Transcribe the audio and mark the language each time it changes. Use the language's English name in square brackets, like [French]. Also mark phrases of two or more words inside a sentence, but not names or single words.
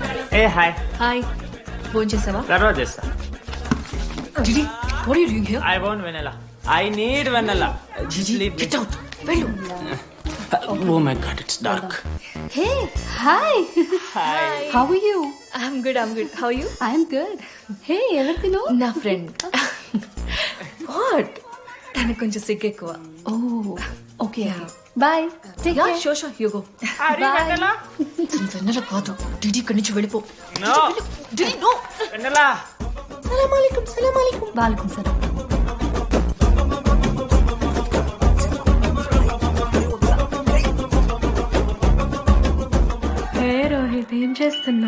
[English] Hey hi [Telugu] హాయ్ ఫోన్ చేసావా? తర్వాత చేస్తా. [English] Didi, what are you doing here? I want vanilla. I need vanilla. Just leave me. Get out. వెళ్ళు. Oh my god, it's dark. Hey, hi. Hi. How are you? I'm good. How are you? I'm good. [Telugu] Hey, ఎవరిదిను? నా ఫ్రెండ్. వాట్? తనకు కొంచెం సిగ్గు ఎక్కువ. [English] Oh, okay. Bye. Take care. Sure. You go. Bye. [Telugu] వెన్నెల కాదు. డిడి ఇక్కడి నుంచి వెళ్ళిపో. [English] No. Didi no. Vanilla. [Arabic] سلام عليكم. وعليكم سلام. [Telugu] హే రోహిత్, ఏం చేస్తున్నా?